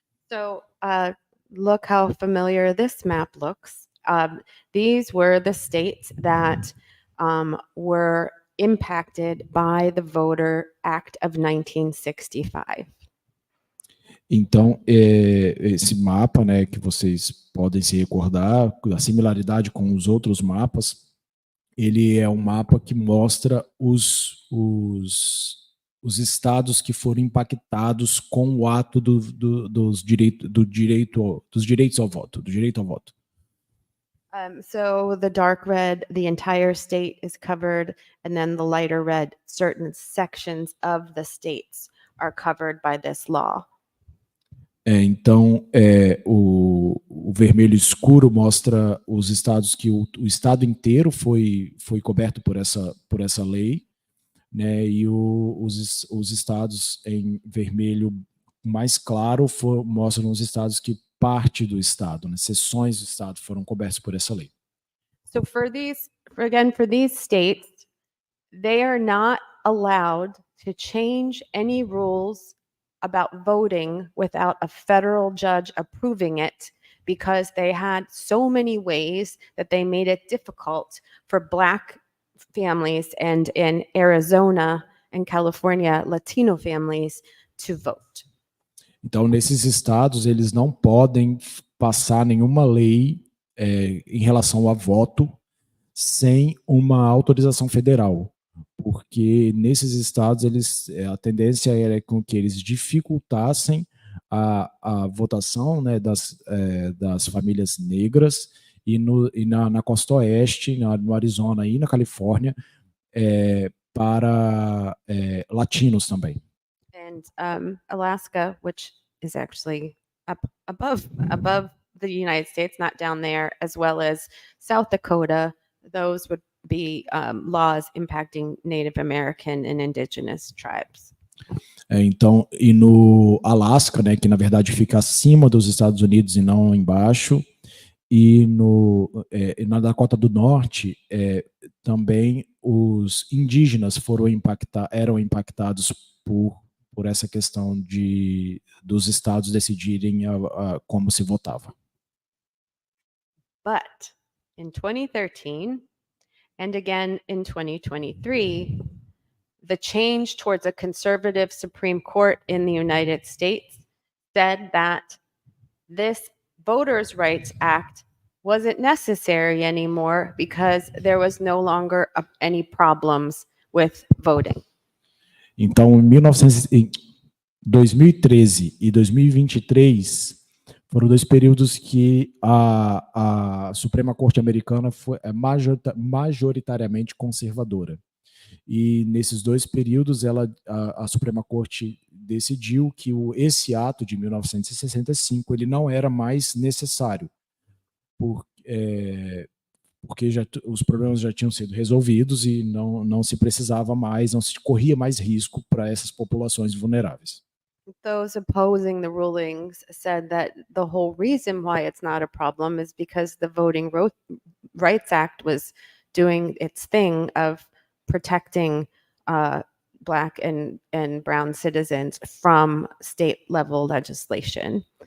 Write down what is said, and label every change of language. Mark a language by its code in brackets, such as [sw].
[en] So, look how familiar this map looks. These were the states that were impacted by the Voter Act of 1965. [pt] Então, esse mapa, né, que vocês podem se recordar, a similaridade com os outros mapas, ele é um mapa que mostra os estados que foram impactados com o ato dos direitos ao voto, do direito ao voto. [en] So the dark red, the entire state is covered, and then the lighter red, certain sections of the states are covered by this law. [pt] Então, o vermelho escuro mostra os estados que o estado inteiro foi coberto por essa lei, né? E os estados em vermelho mais claro mostram os estados que parte do estado, né? Seções do estado foram cobertas por essa lei. [en] So for these states, they are not allowed to change any rules about voting without a federal judge approving it, because they had so many ways that they made it difficult for Black families and in Arizona and California, Latino families to vote. [pt] Então, nesses estados, eles não podem passar nenhuma lei em relação a voto sem uma autorização federal, porque nesses estados a tendência era com que eles dificultassem a votação, né, das famílias negras e na costa oeste, no Arizona e na Califórnia, para latinos também. [en] And Alaska, which is actually up above the United States, not down there, as well as South Dakota, those would be laws impacting Native American and indigenous tribes. [pt] Então, e no Alasca, né, que na verdade fica acima dos Estados Unidos e não embaixo, e na Dakota do Norte, também os indígenas eram impactados por por essa questão dos estados decidirem como se votava. [en] But in 2013 and again in 2023, the change towards a conservative Supreme Court in the United States said that this Voters' Rights Act wasn't necessary anymore because there was no longer any problems with voting. [pt] Então, em 2013 e 2023 foram dois períodos que a Suprema Corte Americana foi majoritariamente conservadora. E nesses dois períodos, a Suprema Corte decidiu que esse ato de 1965 ele não era mais necessário, porque os problemas já tinham sido resolvidos e não se precisava mais, não se corria mais risco para essas populações vulneráveis. [en] Those opposing the rulings said that the whole reason why it's not a problem is because the Voting Rights Act was doing its thing of protecting Black and brown citizens from state-level legislation.